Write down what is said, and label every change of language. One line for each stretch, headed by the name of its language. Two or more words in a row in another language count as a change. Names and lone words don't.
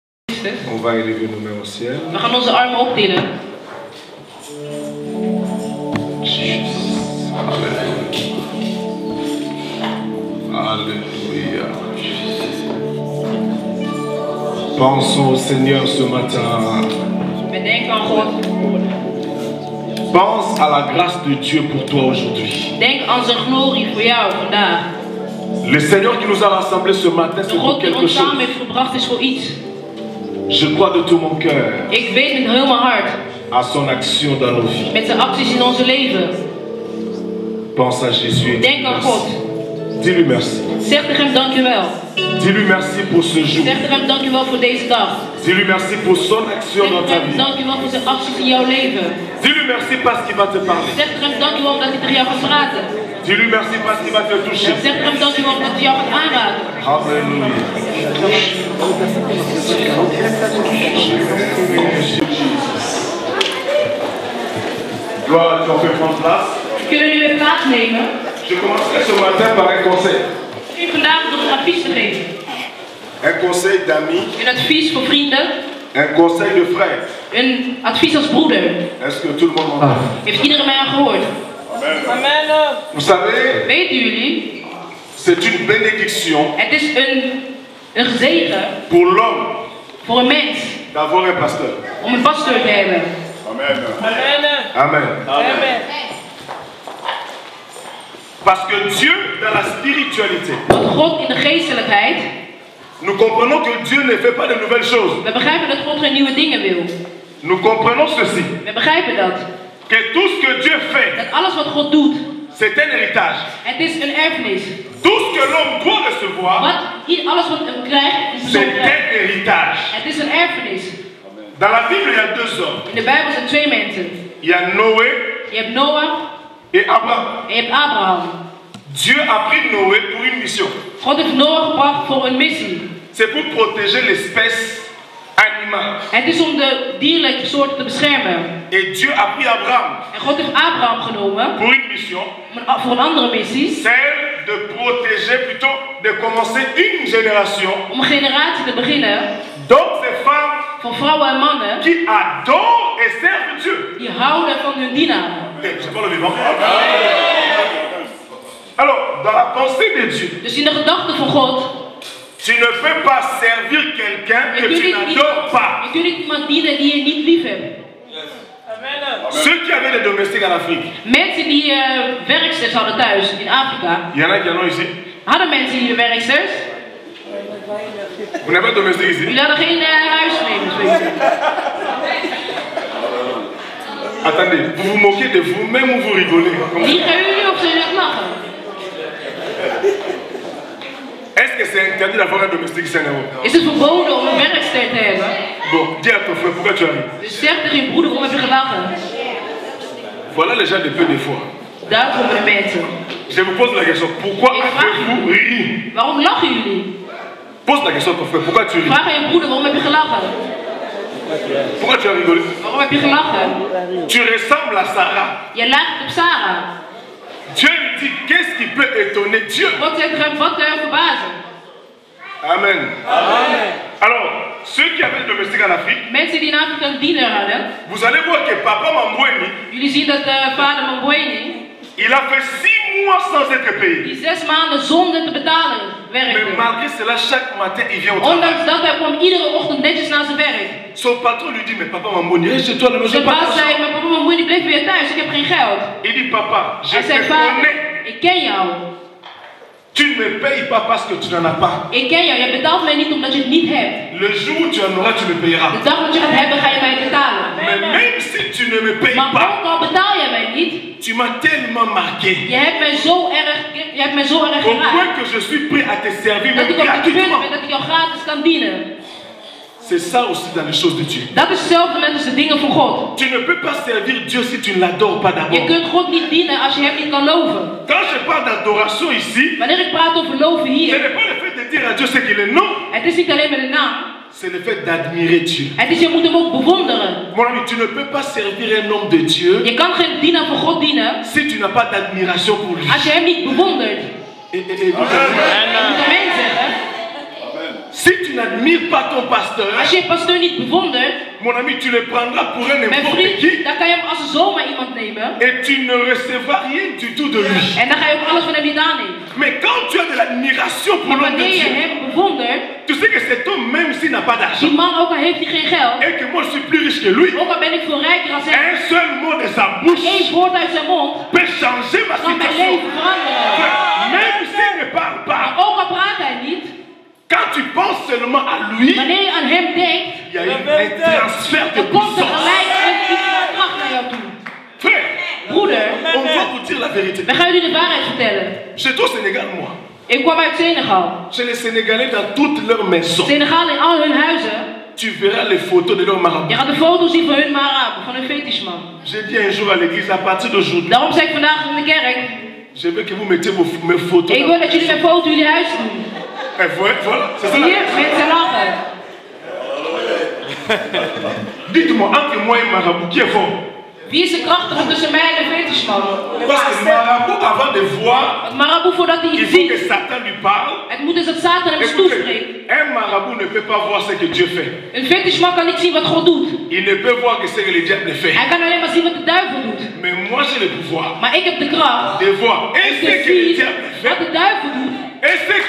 French: On va élever nos mains au ciel.
Dutch: We gaan onze armen optillen.
French: Alléluia. Pensons au Seigneur ce matin.
Dutch: We denken aan God.
French: Pense à la grâce de Dieu pour toi aujourd'hui.
Dutch: Denk aan zijn glorie voor jou vandaag.
French: Le Seigneur qui nous a rassemblés ce matin, c'est
Dutch: De
French: pour
Dutch: God die
French: quelque
Dutch: ons samen
French: chose.
Dutch: heeft gebracht is voor iets.
French: Je crois de tout mon cœur
Dutch: Ik weet met heel mijn hart.
French: à son action dans nos vies.
Dutch: Met zijn acties in onze leven.
French: Pense à Jésus et
Dutch: Denk aan God.
French: dis-lui merci.
Dutch: Zeg tegen hem dankjewel.
French: Dis-lui merci pour ce jour.
Dutch: Zeg tegen hem dankjewel voor deze dag.
French: Dis-lui merci pour son action
Dutch: Zeg
French: dans ta
Dutch: tegen hem
French: vie.
Dutch: dankjewel voor zijn acties in jouw leven.
French: Dis-lui merci parce qu'il va te parler.
Dutch: Zeg tegen hem dankjewel omdat hij tegen jou gaat praten.
French: Dis-lui merci parce qu'il va te toucher.
Dutch: Zeg tegen hem dankjewel omdat hij jou gaat aanraken.
French: Alléluia. Gloire à Dieu, on peut prendre place.
Dutch: Kunnen jullie weer plaatsnemen?
French: Je commencerai ce matin par un conseil.
Dutch: Ik begin vandaag door een advies te geven.
French: Un conseil d'amis,
Dutch: Een advies voor vrienden.
French: un conseil de frère.
Dutch: Een advies als broeder.
French: Est-ce que tout le monde m'entend?
Dutch: Heeft iedereen mij al gehoord?
French: Amen. Vous savez,
Dutch: Weten jullie?
French: c'est une bénédiction
Dutch: Het is een zegen
French: pour l'homme
Dutch: voor een mens
French: d'avoir un pasteur.
Dutch: om een pastor te hebben.
French: Amen. Amen. Amen. Parce que Dieu, dans la spiritualité,
Dutch: Want God in de geestelijkheid,
French: nous comprenons que Dieu ne fait pas de nouvelles choses.
Dutch: we begrijpen dat God geen nieuwe dingen wil.
French: Nous comprenons ceci,
Dutch: We begrijpen dat.
French: que tout ce que Dieu fait,
Dutch: Dat alles wat God doet,
French: c'est un héritage.
Dutch: het is een erfenis.
French: Tout ce que l'homme doit recevoir,
Dutch: Alles wat hij krijgt, is een
French: c'est
Dutch: persoon
French: un
Dutch: krijgt.
French: héritage.
Dutch: Het is een erfenis.
French: Dans la Bible, il y a deux hommes.
Dutch: In de Bijbel zijn twee mensen.
French: Il y a Noé
Dutch: Je hebt Noach
French: et Abraham.
Dutch: en je hebt Abraham.
French: Dieu a pris Noé pour une mission.
Dutch: God heeft Noach gebracht voor een missie.
French: C'est pour protéger l'espèce animale.
Dutch: Het is om de dierlijke soorten te beschermen.
French: Et Dieu a pris Abraham
Dutch: En God heeft Abraham genomen
French: pour une mission,
Dutch: voor een andere missie.
French: celle de protéger, plutôt de commencer une génération
Dutch: Om een generatie te beginnen
French: d'hommes et femmes
Dutch: van vrouwen en mannen
French: qui adorent et servent Dieu.
Dutch: die houden van hun dienaren.
French: C'est pas le vivant. Alors, dans la pensée de Dieu,
Dutch: Dus in de gedachten van God,
French: tu ne peux pas servir quelqu'un que tu n'adores pas.
Dutch: je kunt niet iemand dienen die je niet lief hebt.
French: Ceux qui avaient des domestiques en Afrique,
Dutch: Mensen die werksters hadden thuis in Afrika,
French: il y en a qui en ont ici.
Dutch: hadden mensen hier werksters.
French: Vous n'avez pas de domestique ici?
Dutch: Jullie hadden geen huisnemers, weet je.
French: Attendez, vous vous moquez de vous-même ou vous rigolez?
Dutch: Die gaan jullie op zijn net lachen.
French: Est-ce que c'est interdit d'avoir un domestique ici en Europe?
Dutch: Is het verboden om een werkster te hebben?
French: Bon, dis à ton frère, pourquoi tu arrives?
Dutch: Dus zeg tegen je broeder, waarom heb je gelachen?
French: Voilà les gens de peu de foi.
Dutch: Daar komen de mensen.
French: Je vous pose la question, pourquoi avez-vous ri?
Dutch: Waarom lachen jullie?
French: Pose la question à ton frère, pourquoi tu ris?
Dutch: Vraag aan je broeder, waarom heb je gelachen?
French: Pourquoi tu as rigolé?
Dutch: Waarom heb je gelachen?
French: Tu ressembles à Sarah.
Dutch: Je lijkt op Sarah.
French: Dieu lui dit, qu'est-ce qui peut étonner Dieu?
Dutch: God zegt hem, wat kan je verbazen?
French: Amen. Amen. Alors, ceux qui avaient le domestique en Afrique,
Dutch: Mensen die in Afrika een diener hadden,
French: vous allez voir que Papa Mamboueni,
Dutch: jullie zien dat vader Mamboueni,
French: il a fait 6 mois sans être payé.
Dutch: die 6 maanden zonder te betalen
French: Mais
Dutch: werkte.
French: malgré cela, chaque matin, il vient au travail.
Dutch: Ondanks dat, hij kwam iedere ochtend netjes naar zijn werk.
French: Son patron lui dit, mais Papa Mamboueni, reste chez toi, ne me
Dutch: Zijn
French: pas
Dutch: baas
French: d'argent.
Dutch: zei, maar papa Mamboueni bleef weer thuis, ik heb geen geld.
French: Il dit, papa, je
Dutch: Hij
French: te
Dutch: zei, vader,
French: connais.
Dutch: ik ken jou.
French: Tu ne me payes pas parce que tu n'en as pas.
Dutch: Ik ken jou, jij betaalt mij niet omdat je het niet hebt.
French: Le jour où tu en auras, tu me payeras.
Dutch: De dag dat je het hebt, ga je mij betalen.
French: Mais même si tu ne me payes
Dutch: Maar
French: pas,
Dutch: ook al betaal jij mij niet,
French: tu m'as tellement marqué.
Dutch: je hebt mij zo erg
French: Au point
Dutch: geraakt.
French: que je suis prêt à te servir,
Dutch: Dat
French: même
Dutch: ik op het punt
French: gratuitement.
Dutch: ben dat ik jou gratis kan dienen.
French: C'est ça aussi dans les choses de Dieu.
Dutch: Dat is hetzelfde met als de dingen van God.
French: Tu ne peux pas servir Dieu si tu ne l'adores pas
Dutch: Je
French: d'abord.
Dutch: kunt God niet dienen als je hem niet kan loven.
French: Quand je parle d'adoration ici,
Dutch: Wanneer ik praat over loven
French: ce
Dutch: hier,
French: n'est pas le fait de dire à Dieu ce qu'il est, non.
Dutch: het is niet alleen met de naam.
French: C'est le fait d'admirer Dieu.
Dutch: Het is, je moet hem ook bewonderen.
French: Mon ami, tu ne peux pas servir un homme de Dieu
Dutch: Je kan geen dienaar van God dienen
French: si tu n'as pas d'admiration pour lui.
Dutch: als je hem niet bewondert.
French: Et-
Dutch: Je moet amen zeggen.
French: Si tu n'admires pas ton pasteur,
Dutch: Als je je pastoor niet bewondert,
French: mon ami, tu le prendras pour un
Dutch: mijn
French: n'importe qui
Dutch: vriend, dan kan je hem als zomaar iemand nemen.
French: et tu ne recevras rien du tout de lui.
Dutch: En dan ga je ook alles van hem niet aannemen.
French: Mais quand tu as de l'admiration pour
Dutch: Maar
French: l'homme de
Dutch: wanneer je
French: Dieu,
Dutch: hem bewondert,
French: tu sais que cet homme, même s'il n'a pas
Dutch: die
French: d'argent,
Dutch: man, ook al heeft hij geen geld,
French: et que moi je suis plus riche que lui,
Dutch: ook al ben ik veel rijker dan hij,
French: un seul mot de sa bouche
Dutch: één woord uit zijn mond,
French: peut changer ma
Dutch: kan mijn
French: situation.
Dutch: leven veranderen.
French: Même s'il ne parle
Dutch: Maar
French: pas,
Dutch: ook al praat hij niet,
French: quand tu penses seulement à lui,
Dutch: wanneer je aan hem denkt,
French: il y a un transfert de
Dutch: dan komt er
French: puissance.
Dutch: gelijk een kracht naar jou toe.
French: Frère,
Dutch: Broeder,
French: on doit vous dire la vérité.
Dutch: wij gaan jullie de waarheid vertellen.
French: J'étais au Sénégal, moi.
Dutch: Ik kwam uit Senegal.
French: Chez les Sénégalais, dans toutes leurs maisons,
Dutch: Senegal in al hun huizen,
French: tu verras les photos de leurs
Dutch: je
French: marabouts.
Dutch: gaat de foto's zien van hun marabout, van hun fetishman.
French: J'ai dit un jour à l'église, à partir d'aujourd'hui,
Dutch: Daarom zei ik vandaag in de kerk,
French: je veux que vous mettiez mes photos.
Dutch: ik wil dat jullie mijn foto in jullie huis doen.
French: Et voilà, c'est ça.
Dutch: Hier, mensen lachen.
French: Dites-moi, entre moi et marabout, qui est fort?
Dutch: Wie is de krachtige tussen mij en de fetishman?
French: Parce que marabout, avant de voir,
Dutch: Want marabout, voordat hij
French: il
Dutch: iets
French: faut que
Dutch: ziet,
French: Satan lui parle.
Dutch: het moet dus dat Satan hem
French: Écoutez,
Dutch: toespreekt.
French: un marabout ne peut pas voir ce que Dieu fait.
Dutch: Een fetishman kan niet zien wat God doet.
French: Il ne peut voir que ce que le diable fait.
Dutch: Hij kan alleen maar zien wat de duivel doet.
French: Mais moi, j'ai le pouvoir
Dutch: Maar ik heb de kracht
French: de voir et
Dutch: om
French: ce
Dutch: te
French: que le
Dutch: zien
French: diable
Dutch: wat
French: fait
Dutch: de duivel doet
French: et ce que